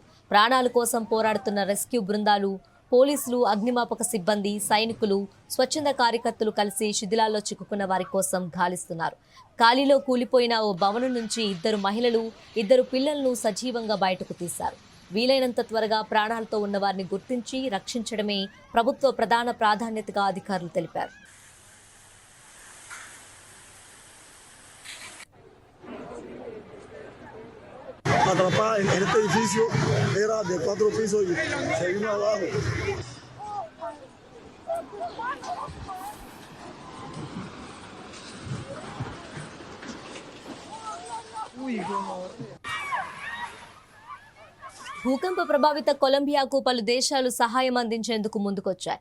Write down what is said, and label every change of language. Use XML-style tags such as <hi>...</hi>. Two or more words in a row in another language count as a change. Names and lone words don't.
<te>ప్రాణాల కోసం పోరాడుతున్న రెస్క్యూ బృందాలు, పోలీసులు, అగ్నిమాపక సిబ్బంది, సైనికులు, స్వచ్ఛంద కార్యకర్తలు కలిసి శిథిలాల్లో చిక్కుకున్న వారి కోసం గాలిస్తున్నారు. ఖాళీలో కూలిపోయిన ఓ భవనం నుంచి 2 మహిళలు, 2 పిల్లలను సజీవంగా బయటకు తీశారు. వీలైనంత త్వరగా ప్రాణాలతో ఉన్న వారిని గుర్తించి రక్షించడమే ప్రభుత్వ ప్రధాన ప్రాధాన్యతగా అధికారులు తెలిపారు.</te> <es>Atrapar en este edificio era de 4 pisos y se vino abajo.</es> <te>భూకంప ప్రభావిత కొలంబియాకు పలు దేశాలు సహాయం అందించేందుకు ముందుకొచ్చాయి.</te>